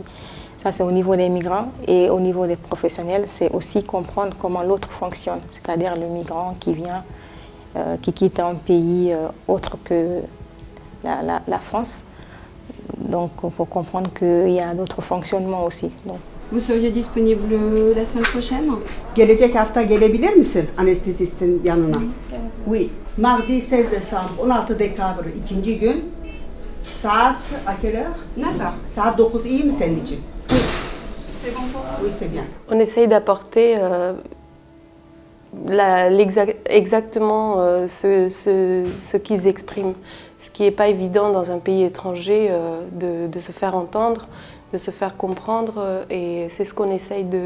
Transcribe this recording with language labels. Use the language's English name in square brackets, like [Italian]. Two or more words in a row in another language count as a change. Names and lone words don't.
[French] Ça, c'est au niveau des migrants, et au niveau des professionnels, c'est aussi comprendre comment l'autre fonctionne, c'est-à-dire le migrant qui vient, qui quitte un pays autre que la France. Donc, il faut comprendre qu'il y a d'autres fonctionnements aussi. Donc, Vous seriez disponible la semaine prochaine? [Turkish] Gelecek hafta gelebilir misin anestezistin yanına? [French] Oui. Mardi 16 Desambre, [Azerbaijani] 16 Dekabr ikinci gün. [French] Saat à quelle heure? 9h. [Turkish] Saat 9 iyi mi senin için? [French] Oui. C'est bon pour vous? Oui, c'est bien. On essaye d'apporter exactement ce qu'ils expriment. Ce qui n'est pas évident dans un pays étranger de se faire entendre, de se faire comprendre, et c'est ce qu'on essaye de...